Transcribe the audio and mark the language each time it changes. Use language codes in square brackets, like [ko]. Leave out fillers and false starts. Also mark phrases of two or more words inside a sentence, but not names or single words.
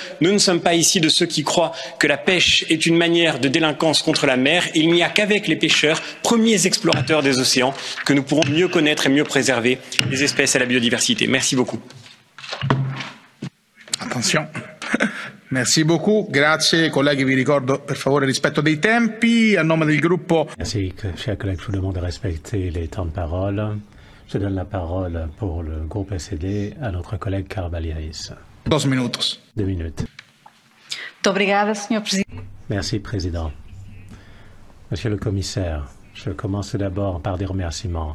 [fr] Nous ne sommes pas ici de ceux qui croient que la pêche est une manière de délinquance contre la mer. Il n'y a qu'avec les pêcheurs, premiers explorateurs des océans, que nous pourrons mieux connaître et mieux préserver les espèces et la biodiversité. Merci beaucoup. Attention. Merci beaucoup. [it] Grazie. Colleghi, vi ricordo per favore il rispetto dei tempi. A nome del gruppo... [fr] Merci, chers collègues. Je vous demande de respecter les temps de parole. Je donne la parole pour le groupe SED à notre collègue Carvalhais. [pt] 2 minutos. [fr] 2 minutes. [pt] Obrigada, Sr. Presidente. [fr] Merci, Président. Monsieur le Commissaire, je commence tout d'abord par des remerciements.